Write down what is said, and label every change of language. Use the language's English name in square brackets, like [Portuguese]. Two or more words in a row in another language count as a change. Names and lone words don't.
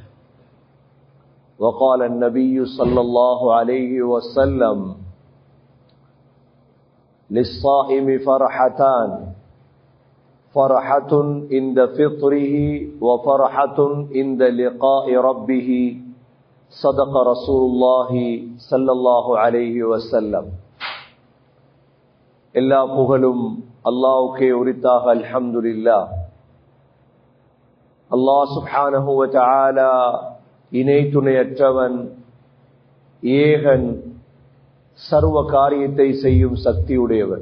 [Arabic] وقال النبي صلى الله عليه وسلم: للصائم فرحتان، فرحة عند فطره وفرحة عند لقاء ربه. صدق رسول الله صلى الله عليه وسلم. [Tamil] எல்லா புகழும் அல்லாஹ்வுக்கே உரித்தாக. அல்ஹம்துலில்லாஹ். அல்லாஹ் [Arabic] سبحانه وتعالى [Tamil] இணை துணையற்றவன், ஏகன், சர்வ காரியத்தை செய்யும் சக்தியுடையவன்.